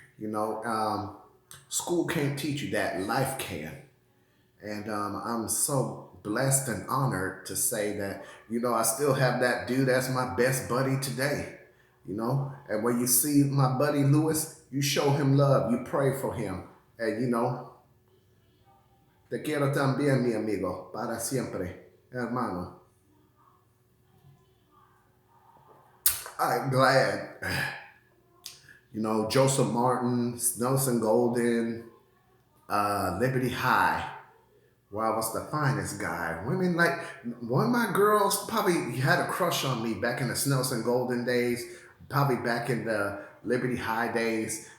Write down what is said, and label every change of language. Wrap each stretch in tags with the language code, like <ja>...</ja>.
<en>You know, um, School can't teach you that, life can. And I'm so blessed and honored to say that, I still have that dude as my best buddy today. you know. And when you see my buddy Lewis, you show him love, you pray for him. And you know,</en> <es>te quiero también, mi amigo, para siempre, hermano.</es> <en>I'm glad, you know, Joseph Martin, Nelson Golden, Liberty High, where I was the finest guy. Women like one of my girls probably had a crush on me back in the Snelson Golden days, probably back in the Liberty High days.</en>